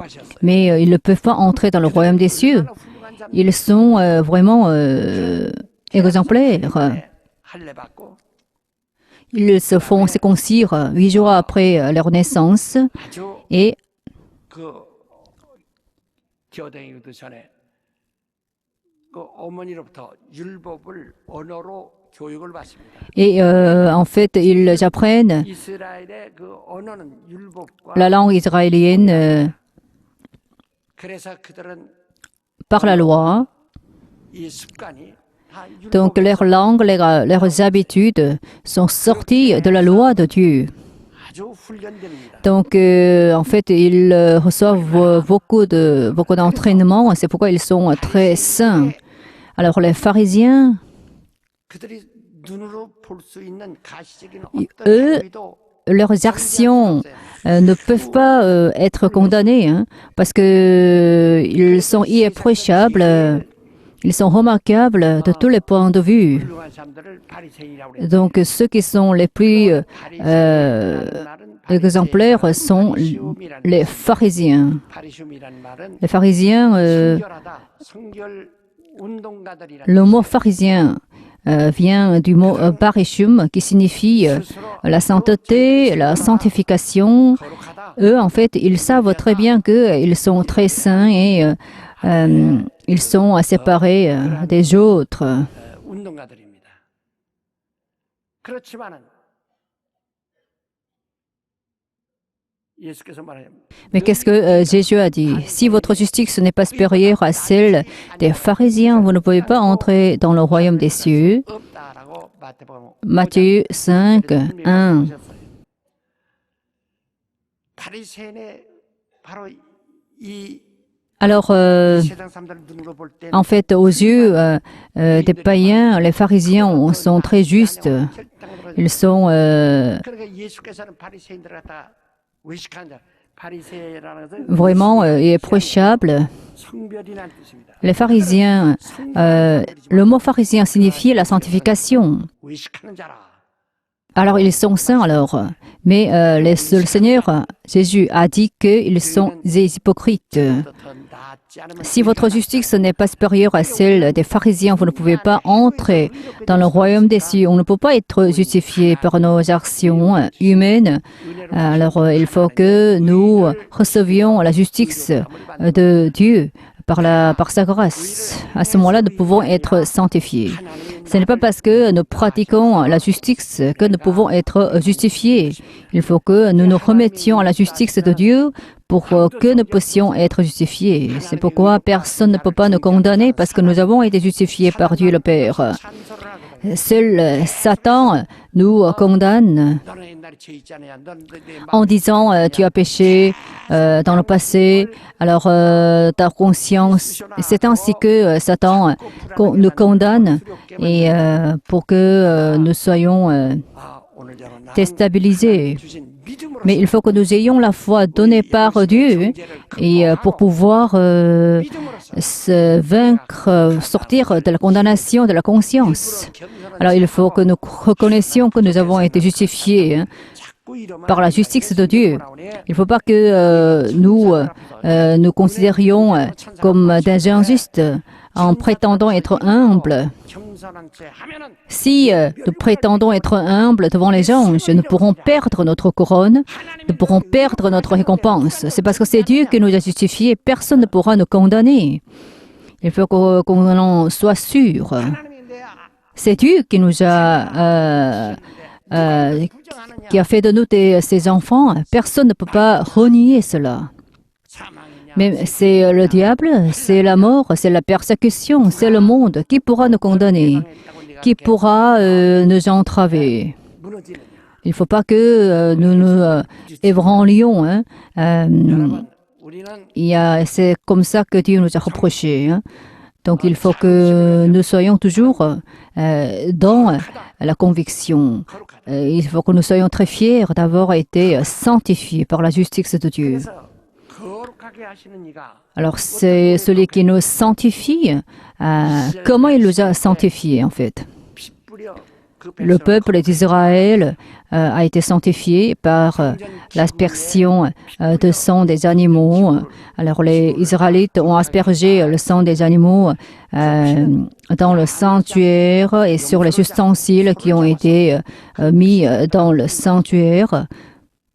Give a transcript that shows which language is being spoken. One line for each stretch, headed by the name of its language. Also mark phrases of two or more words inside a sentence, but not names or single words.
French: Mais ils ne peuvent pas entrer dans le royaume des cieux. Ils sont vraiment exemplaires. Ils se font circoncire 8 jours après leur naissance et
Korean: 기어다니기도 전에 그 어머니로부터 율법을 언어로 교육을 받습니다.
French: Et en fait, ils apprennent
Korean: 이스라엘의 그 언어는 율법과
French: la langue israélienne
Korean: 그래서 그들은
French: par la loi.
Korean: 이 습관이 다
French: Donc leurs langues, leurs habitudes sont sorties de la loi de Dieu.
Korean: 아주 훈련됩니다.
French: Donc en fait, ils reçoivent beaucoup d'entraînement. C'est pourquoi ils sont très saints. Alors les pharisiens,
Korean: 그들이 눈으로 볼 수 있는 가시적인
French: eux,
Korean: 어떤 행위도
French: leurs actions ne peuvent pas être condamnées hein, parce que ils sont irréprochables, ils sont remarquables de tous les points de vue.
Korean: 훌륭한 사람들을 바리새인이라고 그래요.
French: Donc ceux qui sont les plus exemplaires sont les pharisiens.
Korean: 바리시움이라는 말은
French: Les pharisiens,
Korean: 성결하다, 성결 운동가들이라는
French: le mot pharisien vient du mot parishum qui signifie la sainteté, la sanctification.
Korean: 거룩하다.
French: Eux, en fait, ils savent très bien qu'ils sont très saints et ils sont séparés des autres.
Korean: 운동가들입니다. 그렇지만은 예수께서 말해요.
French: Mais qu'est-ce que Jésus a dit? Si votre justice n'est pas supérieure à celle des pharisiens, vous ne pouvez pas entrer dans le royaume des cieux.
Korean: 없다라고 마태복음
French: Matthieu 5, 1.
Korean: 바리새인의 바로 이
French: Alors,
Korean: 세상 사람들 눈으로 볼 때
French: en fait, aux yeux des païens, les pharisiens sont très justes. Ils sont
Korean: 그러니까 예수께서는 바리새인들을 갖다 외식한 자, 바리새라는 것은
French: vraiment irréprochables.
Korean: 성별이라는 뜻입니다.
French: Les pharisiens, le mot pharisien signifie la sanctification.
Korean: 외식하는 자라.
French: Alors, ils sont saints alors. Mais le Seigneur Jésus a dit qu'ils sont des hypocrites.
Korean: 더 낫지 않으면
French: Si votre justice n'est pas supérieure à celle des pharisiens, vous ne pouvez pas entrer dans le royaume des cieux. On ne peut pas être justifié par nos actions humaines. Alors, il faut que nous recevions la justice de Dieu par sa grâce. À ce moment-là, nous pouvons être sanctifiés. Ce n'est pas parce que nous pratiquons la justice que nous pouvons être justifiés. Il faut que nous nous remettions à la justice de Dieu pour que nous puissions être justifiés. C'est pourquoi personne ne peut pas nous condamner parce que nous avons été justifiés par Dieu le Père. Seul Satan nous condamne
Korean: 너는 옛날에 죄 있잖아요. 너는 내
French: en disant tu as péché dans le passé, alors ta conscience. C'est ainsi que Satan nous condamne et pour que nous soyons
Korean: 아, 오늘 저는 나는
French: déstabilisés.
Korean: 주신 믿음으로
French: Mais il faut que nous ayons la foi donnée par Dieu et pour pouvoir se vaincre, sortir de la condamnation de la conscience. Alors il faut que nous reconnaissions que nous avons été justifiés hein, par la justice de Dieu. Il ne faut pas que nous nous considérions comme des injustes en prétendant être humbles.
Korean: 겸손한 채 하면은
French: Si nous prétendons être humbles devant les anges, nous pourrons perdre notre couronne, nous pourrons perdre notre récompense. C'est parce que c'est Dieu qui nous a justifiés, personne ne pourra nous condamner. Il faut qu'on en soit sûr.
Korean: 하나님이 내
French: C'est Dieu qui nous a qui a fait de nous ses enfants. Personne ne peut pas renier cela.
Korean: 사망이냐
French: Mais c'est le diable, c'est la mort, c'est la persécution, c'est le monde. Qui pourra nous condamner? Qui pourra nous entraver?
Korean: 무너지느냐.
French: Il ne faut pas que nous nous ébranlions. Hein.
Korean: 여러분, 우리는
French: C'est comme ça que Dieu nous a reproché. Hein. Donc il faut que nous soyons toujours dans la conviction. Il faut que nous soyons très fiers d'avoir été sanctifiés par la justice de Dieu.
Korean: 그래서 거룩하게 하시는 이가
French: Alors c'est celui qui nous sanctifie. Comment il nous a sanctifiés en fait?
Korean: 피 뿌려 그
French: Le peuple d'Israël a été sanctifié par l'aspersion de sang des animaux. Alors les Israélites ont aspergé le sang des animaux dans le sanctuaire et sur les ustensiles qui ont été mis dans le sanctuaire.